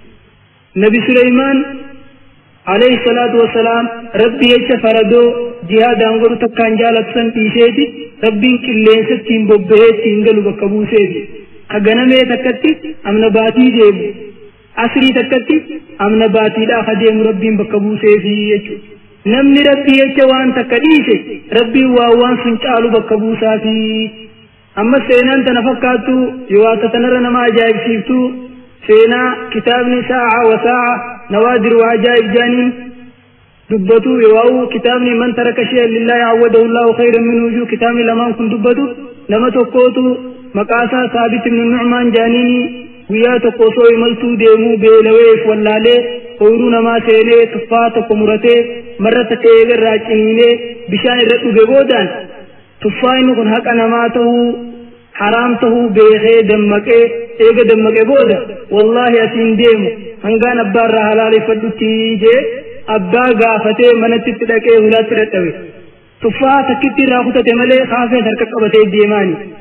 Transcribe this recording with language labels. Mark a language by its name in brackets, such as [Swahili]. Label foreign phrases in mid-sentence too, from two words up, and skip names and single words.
[Oromo] nabi Suleymaan [Arabic] عليه الصلاة والسلام [Oromo] rabbii jecha faradoo jihaadaan godhu takkaan jaalatu san dhiiseeti rabbiin qilleensa ittiin bobbahee ittiin galu bakka buuseeti haganamee takkatti amna baatii deemu asrii takkatti amna baatiidhaa ka deemu rabbiin bakka buuseefi jechuudha namni rabbii jecha waan takka dhiise rabbiin waan sun caalu bakka buusaafi amma seenaan tana fakkaattu yoo akka tanarra nama ajaa'ibsiiftu seenaa kitaabni saa'a wa saa'a nawaadir wa ajaa'ib jaaniin dubbatu yoo kitaabni [Arabic] من ترك شيئا لله عوضه الله خيرا منه [Oromo] kitaabni lamaan kun dubbatu nama tokkootu maqaasaa Saabit ibn Nu'maan jaaniini guyyaa tokko osoo imaltuu deemuu beelaweef wallaalee ooyiruu namaa seenee tuffaa tokko muratee marra takka eegarraa ciniinee bishaan irra dhuge boodaan tuffaa inni kun haqa namaa ta'uu haraam ta'uu beekee dammaqee eega dammaqee booda wallaahi asiin deemu hangaan abbaarraa halaaleffadhutti jee abbaa gaafatee manatti itti dhaqee hulaatti dadhabe tuffaa takkitti irraa kutate malee kaafee harka qabatee deemaani